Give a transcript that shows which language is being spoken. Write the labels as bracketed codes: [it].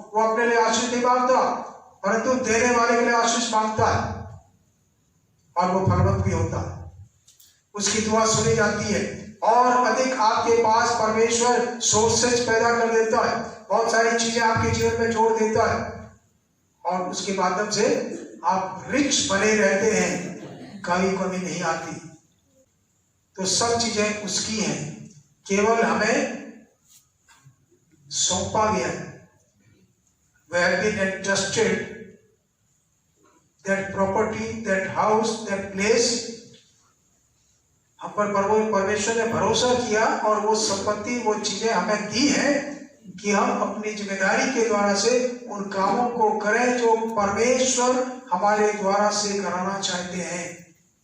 [hi] वो अपने लिए आशीष नहीं मांगता, परंतु देने वाले के लिए आशीष मांगता है और वो फलवंत भी होता है, उसकी दुआ सुनी जाती है और अधिक आपके पास परमेश्वर सोर्सेज पैदा कर देता है, बहुत सारी चीजें आपके जीवन में जोड़ देता है और उसके माध्यम से आप रिच बने रहते हैं, कभी कमी नहीं आती। तो सब चीजें उसकी हैं, केवल हमें सौंपा गया है। [en] We have been entrusted that property, that house, that place। [hi] हम पर परमेश्वर ने भरोसा किया और वो संपत्ति, वो चीजें हमें दी है कि हम अपनी जिम्मेदारी के द्वारा से उन कामों को करें जो परमेश्वर हमारे द्वारा से कराना चाहते हैं।